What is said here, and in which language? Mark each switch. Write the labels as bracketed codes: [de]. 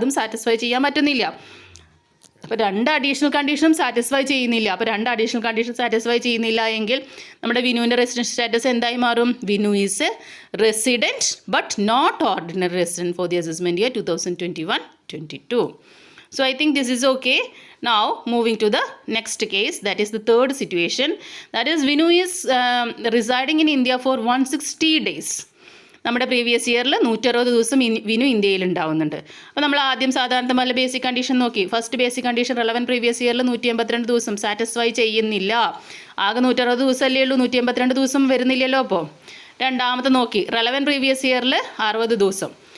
[ml] അതും സാറ്റിസ്ഫൈ ചെയ്യാൻ പറ്റുന്നില്ല. അപ്പോൾ 2 അഡീഷണൽ കണ്ടീഷനും സാറ്റിസ്ഫൈ ചെയ്യുന്നില്ല. അപ്പോൾ 2 അഡീഷണൽ കണ്ടീഷൻ സാറ്റിസ്ഫൈ ചെയ്യുന്നില്ല എങ്കിൽ നമ്മുടെ വിനുവിൻ്റെ റെസിഡൻഷ്യൽ സ്റ്റാറ്റസ് എന്തായി മാറും, [en] Vinu is a resident but not ordinary resident for the assessment year 2021-22. So I think this is okay. Now moving to the next case, that is the third situation. That is Vinu is residing in India for 160 days. [ml] നമ്മുടെ previous ഇയറിൽ 160 ദിവസം വിനു ഇന്ത്യയിൽ ഉണ്ടാവുന്നുണ്ട്. അപ്പോൾ നമ്മൾ ആദ്യം സാധാരണ പോലെ ബേസിക് കണ്ടീഷൻ നോക്കി. First basic condition relevant previous ഇയറിൽ 182 ദിവസം സാറ്റിസ്ഫൈ ചെയ്യുന്നില്ല. ആകെ 160 ദിവസമല്ലേ ഉള്ളൂ, 182 ദിവസം വരുന്നില്ലല്ലോ. അപ്പോൾ രണ്ടാമത്തെ നോക്കി, റെലവൻറ്റ് പ്രീവിയസ് ഇയറിൽ 60 ദിവസം.